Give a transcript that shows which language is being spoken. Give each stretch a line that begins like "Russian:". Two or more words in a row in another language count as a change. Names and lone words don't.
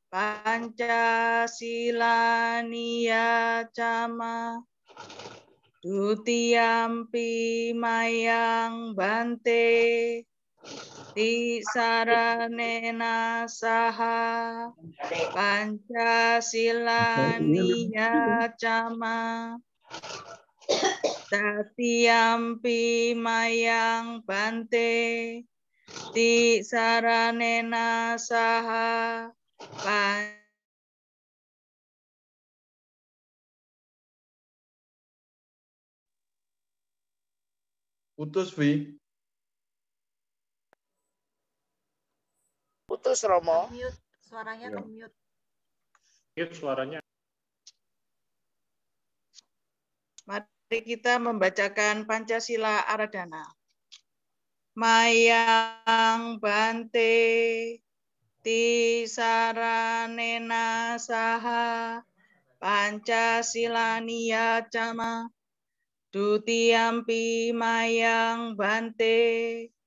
Pali: Pancasila Niyacama Dutiyampi Mayang Bante Tisaranena Saha Pancasila Niyacama Tatiyampi Mayang Bante Tisaranena Saha
Indonesian: Putus, Vi. Putus, Romo. Mute, suaranya ke mute. Mute suaranya. Mari kita membacakan Pancasila Aradhana.
Pali: Mayang Bante Tisaranena Saha Pancasila Niyacama Dutiyampi Mayang Bante